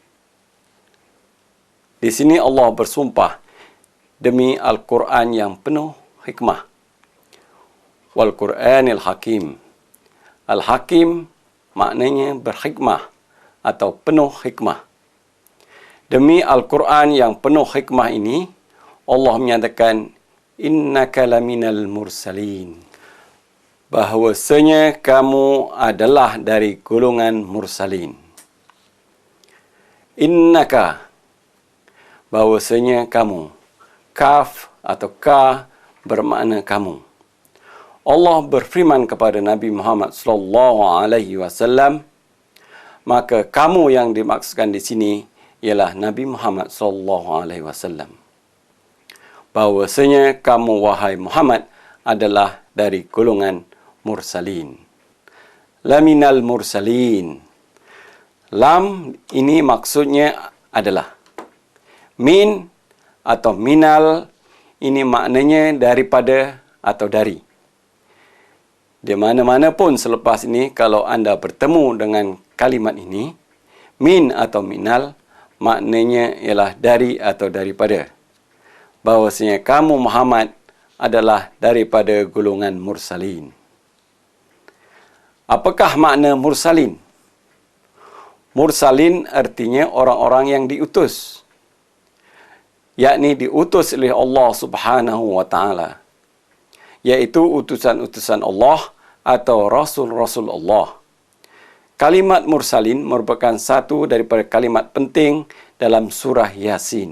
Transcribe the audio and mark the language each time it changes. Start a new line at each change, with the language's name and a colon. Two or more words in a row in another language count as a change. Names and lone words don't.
Malay: Di sini Allah bersumpah demi Al-Quran yang penuh hikmah.
Arabic: والقرآن الحكيم.
Malay: Al-Hakim maknanya berhikmah atau penuh hikmah. Demi Al-Quran yang penuh hikmah ini, Allah menyatakan
Arabic: إنك لمن المرسلين,
Malay: bahawasanya kamu adalah dari golongan mursalin. Innaka, bahawasanya kamu. Kaf atau ka bermakna kamu. Allah berfirman kepada Nabi Muhammad SAW, maka kamu yang dimaksudkan di sini ialah Nabi Muhammad SAW. Bahawasanya kamu wahai Muhammad adalah dari golongan mursalin.
Arabic: لمن المرسلين.
Malay: Lam ini maksudnya adalah. Min atau minal ini maknanya daripada atau dari. Di mana-mana pun selepas ini, kalau anda bertemu dengan kalimat ini, min atau minal, maknanya ialah dari atau daripada. Bahawasanya kamu Muhammad adalah daripada golongan mursalin. Apakah makna mursalin? Mursalin artinya orang-orang yang diutus, yakni diutus oleh Allah
Arabic: سبحانه وتعالى,
Malay: iaitu utusan-utusan Allah atau rasul-rasul Allah. Kalimat mursalin merupakan satu daripada kalimat penting dalam surah Yasin.